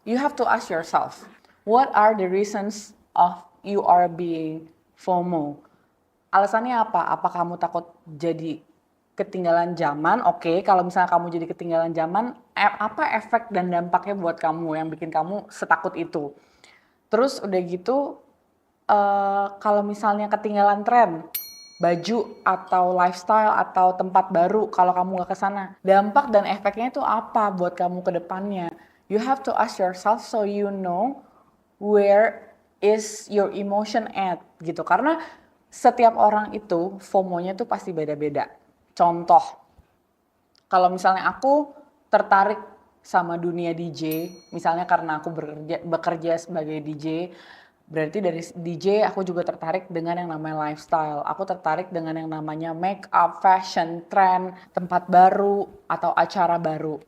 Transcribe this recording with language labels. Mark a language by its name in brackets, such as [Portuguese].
[English] You have to ask yourself, what are the reasons of you are being FOMO? [Indonesian] Alasannya apa? Apa kamu takut jadi ketinggalan zaman? Oke, kalau misalnya kamu jadi ketinggalan zaman, apa efek dan dampaknya buat kamu yang bikin kamu setakut itu? Terus udah gitu, kalau misalnya ketinggalan tren, baju atau lifestyle atau tempat baru, kalau kamu nggak ke sana, dampak dan efeknya itu apa buat kamu ke depannya? [English] You have to ask yourself so you know where is your emotion at gitu. [Indonesian] Karena setiap orang itu FOMO-nya tuh pasti beda-beda. Contoh, kalau misalnya aku tertarik sama dunia DJ, misalnya karena aku bekerja sebagai DJ, berarti dari DJ aku juga tertarik dengan yang namanya lifestyle. Aku tertarik dengan yang namanya make up, fashion, trend, tempat baru, atau acara baru.